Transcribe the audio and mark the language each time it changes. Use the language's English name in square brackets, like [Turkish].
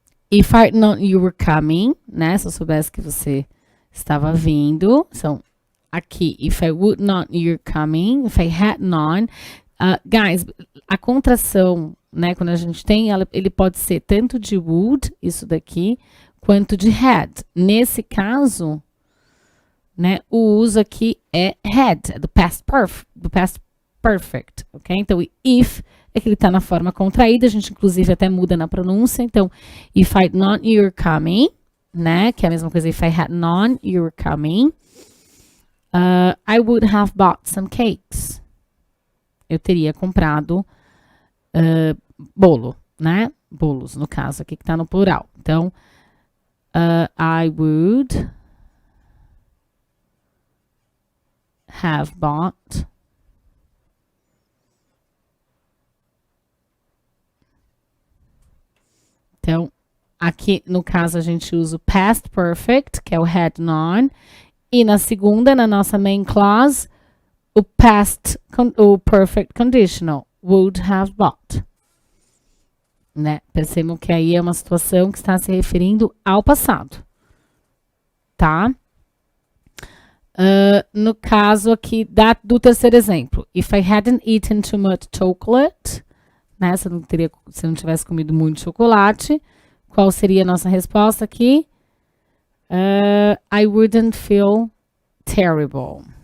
[English] If I had known you were coming, né? [Portuguese] Se eu soubesse que você estava vindo. [English] Então, aqui, if I would not you're coming, if I had known. [Portuguese] Guys, a contração, né? Quando a gente tem, ele pode ser tanto de would, isso daqui, quanto de had. Nesse caso, né? O uso aqui é had, do past perfect, ok? Então, if é que ele está na forma contraída, a gente inclusive até muda na pronúncia. [English] Então, if I had known you were coming, né? Que é a mesma coisa, if I had known you were coming, I would have bought some cakes. [Portuguese] Eu teria comprado bolo, né? Bolos, no caso aqui que está no plural. Então, I would have bought Então, aqui no caso a gente usa o past perfect, que é o had known, e na segunda, na nossa main clause, o perfect conditional, would have bought. Né? Percebam que aí é uma situação que está se referindo ao passado. Tá? No caso aqui do terceiro exemplo, if I hadn't eaten too much chocolate, né? Se eu não tivesse comido muito chocolate, qual seria a nossa resposta aqui? [English] I wouldn't feel terrible.